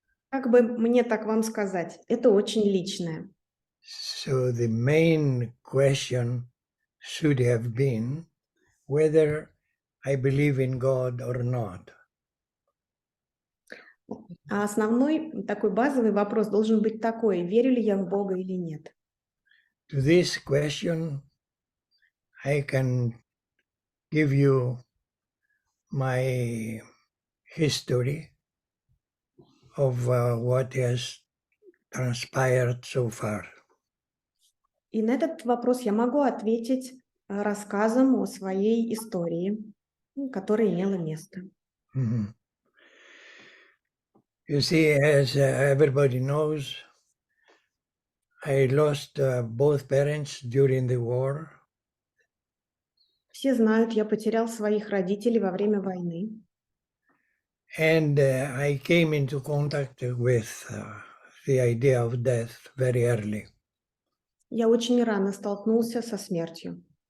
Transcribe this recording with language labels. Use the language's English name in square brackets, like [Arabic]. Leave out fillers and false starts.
[Russian] Как бы мне так вам сказать? Это очень личное. [English] so the main question should have been whether I believe in God or not. [Russian] А основной такой базовый вопрос должен быть такой: верю ли я в Бога или нет? [English] to this question, I can give you my history of what has transpired so far. [Russian] И на этот вопрос я могу ответить рассказом о своей истории, которая имела место. Mhm. [English] You see, as everybody knows, I lost both parents during the war, [Russian] Все знают, я потерял своих родителей во время войны. [English] and I came into contact with the idea of death very early. [Russian] Я очень рано столкнулся со смертью.